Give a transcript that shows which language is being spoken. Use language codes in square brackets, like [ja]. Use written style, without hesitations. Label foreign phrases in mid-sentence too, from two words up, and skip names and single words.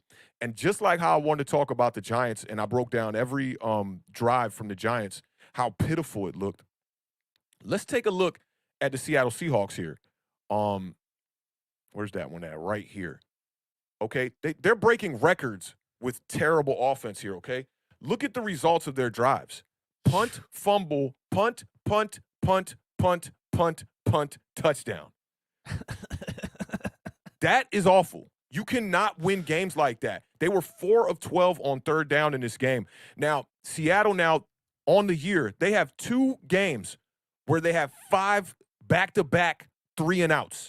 [en] And just like how I wanted to talk about the Giants, and I broke down every drive from the Giants, how pitiful it looked. Let's take a look at the Seattle Seahawks here. Where's that one at? Right here. Okay, they're breaking records with terrible offense here, okay? Look at the results of their drives. Punt, fumble, punt, punt, punt, punt, punt, punt, touchdown. That is awful. You cannot win games like that. They were 4 of 12 on third down in this game. Now, Seattle on the year, they have 2 games where they have 5 back-to-back 3-and-outs.